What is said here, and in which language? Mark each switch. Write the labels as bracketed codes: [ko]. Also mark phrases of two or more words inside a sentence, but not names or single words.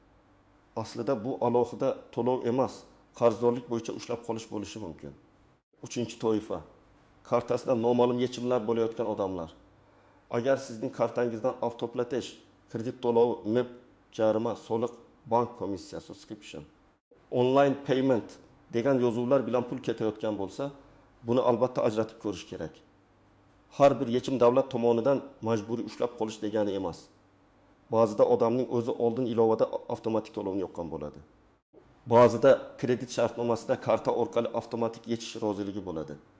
[uz] Aslida bu alohida to'lov emas, qarzdorlik bo'yicha ushlab qolish bo'lishi mumkin. Uchinchi toifa. Kartasida noma'lum yechimlar bo'layotgan odamlar. Agar sizning kartangizdan avtoplatish, kredit to'lovi, MIP, jarima, soliq, bank komissiyasi, [en] subscription, online payment [uz] degan yozuvlar bilan pul ketayotgan bo'lsa, buni albatta ajratib ko'rish kerak. Har bir yechim davlat tomonidan majburiy ushlab qolish degani emas. Ba'zida odamning o'zi oldin ilovada avtomatik to'lovni yoqqan bo'ladi. Ba'zida kredit shartnomasida karta orqali avtomatik yechish roziligi bo'ladi.